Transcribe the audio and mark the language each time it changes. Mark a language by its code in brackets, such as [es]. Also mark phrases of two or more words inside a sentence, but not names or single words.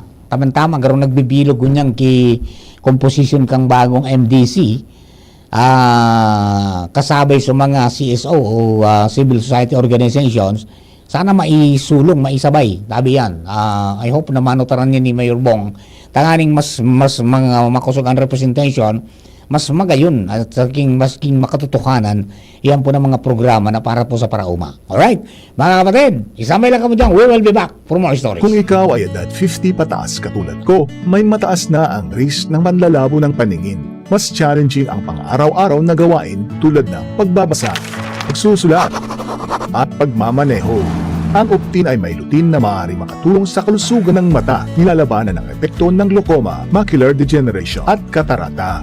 [bik] Tama-tama, garong nagbibilog kunyang composition kang bagong MDC, kasabay sa mga CSO o [en] civil society organizations, [bik] sana maisulong, maisabay. Tabi yan. [en] I hope [bik] na manutaran niya ni Mayor Bong. Tanganing mas mga makusog ang representation, mas magayon at masking makatutukanan yan po ng mga programa na para po sa parauma. Alright, mga kapatid, isamay lang kamo dyan. [en] We will be back for more stories. [tl] Kung ikaw ay edad 50 pataas katulad ko, may mataas na ang risk ng panlalabo ng paningin. Mas challenging ang pang-araw-araw na gawain tulad ng pagbabasa, pagsusulat, at pagmamaneho. Ang Optin ay may lutin na maaaring makatulong sa kalusugan ng mata, nilalabanan ng epekto ng glaucoma, macular degeneration at katarata.